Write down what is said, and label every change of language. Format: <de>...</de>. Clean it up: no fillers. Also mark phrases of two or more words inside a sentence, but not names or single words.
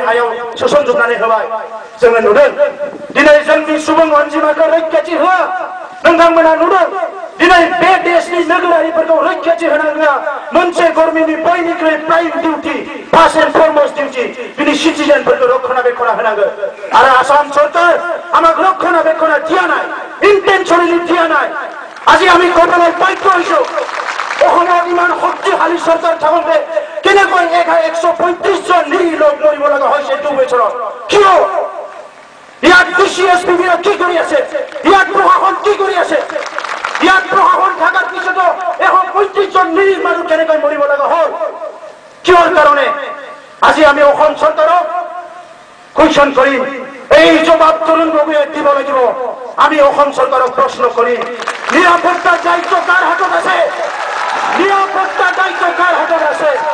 <brx>हायाव सोसनजोबनानै होबाय जोङो नुदों दिनै जोंनि सुबुं अनजिमाखौ रैखाथि होआ नोंथांमोना नुदों दिनै बे देशनि नोगोरारिफोरखौ रैखाथि होनांगौआ मोनसे गभर्नमेन्टनि बयनिख्रुइ</brx> <en>prime duty first and foremost duty</en> <brx>बिनि सिटिजेनफोरखौ रक्षणाबेक्षण होनांगौ आरो आसाम सरकार</brx> <as>আমাক রক্ষণাবেক্ষণ দিয়া নাই ইন্টেনশনালি দিয়া নাই আজি আমি ঘটনায় বাধ্য হইছো অসমৰ ইমান শক্তিশালী চৰকাৰ থাকোঁতে কেনেকৈ 135 জন নিৰীহ লোক মৰিব লগা হৈছে 2 বছৰত কিয় ইয়াত ডিচিএসপি কি কৰি আছে ইয়াত প্ৰশাসন কি কৰি আছে ইয়াত প্ৰশাসন থাকাৰ পিছতো 135 জন নিৰীহ মানুহ কেনেকৈ মৰিব লগা হ'ল কিহৰ কাৰণে আজি আমি অসম চৰকাৰক কুৱেশ্যন কৰিম এই জবাব তরুণ গগৈয়ে দিব লাগিব আমি অসম চৰকাৰক প্ৰশ্ন কৰিম নিৰাপত্তাৰ দায়িত্ব কাৰ হাতত আছে নিৰাপত্তাৰ দায়িত্ব কাৰ হাতত আছে</as>